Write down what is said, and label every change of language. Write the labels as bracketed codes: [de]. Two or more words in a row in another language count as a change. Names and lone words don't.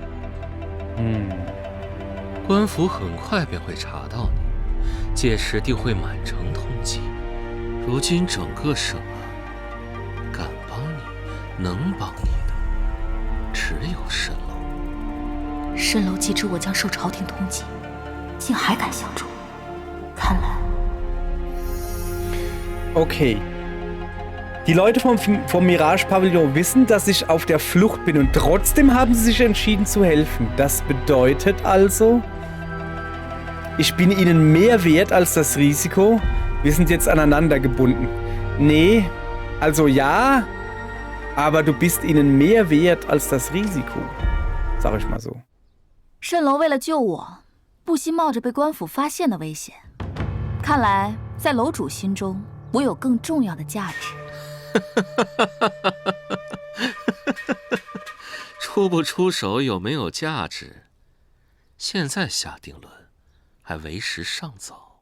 [zh] 官府很快便会查到你，届时定会满城通缉。如今整个省啊，敢帮你、能帮你的，只有蜃楼。蜃楼既知我将受朝廷通缉，竟还敢相助，看来…… Okay. [de] Die Leute vom Mirage-Pavillon wissen, dass ich auf der Flucht bin und trotzdem haben sie sich entschieden zu helfen. Das bedeutet also, ich bin ihnen mehr wert als das Risiko. Wir sind jetzt aneinander gebunden. Nee, also ja, aber du bist ihnen mehr wert als das Risiko. Sag ich mal so. [zh] 蜃楼为了救我，不惜冒着被官府发现的危险。看来，在楼主心中，我有更重要的价值。出不出手有没有价值，现在下定论还为时尚早。